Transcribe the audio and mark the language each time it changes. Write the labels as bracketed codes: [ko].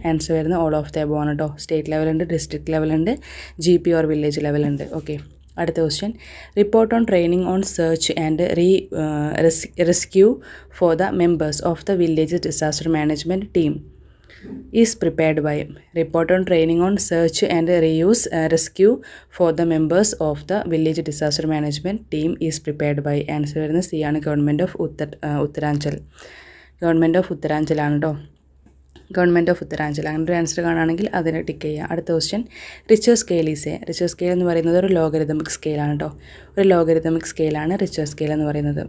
[ml] Answer വരുന്നത് all of the above ആണ് കേട്ടോ. State ലെവലുണ്ട്, district ലെവലുണ്ട്, GP or village ലെവലുണ്ട്. Okay. അടുത്ത [en] Question, report on training on search and rescue for the members of the village disaster management team is prepared by. Report on training on search and rescue for the members of the village disaster management team is prepared by. [ml] Answer വരുന്നത് C ആണ്, government of Uttaranchal. Government of Uttaranchal ആണ് കേട്ടോ. Government of Uttaranchal. അങ്ങനെ ഒരു answer കാണുകയാണെങ്കിൽ അതിനെ tick ചെയ്യുക. അടുത്ത question, [en] Richter scale is a. [ml] Richer scale എന്ന് പറയുന്നത് ഒരു ലോഗരിതമിക് സ്കെയിലാണ് കേട്ടോ. ഒരു ലോഗരിതമിക് സ്കെയിലാണ് റിച്ചർ സ്കെയിൽ എന്ന് പറയുന്നത്.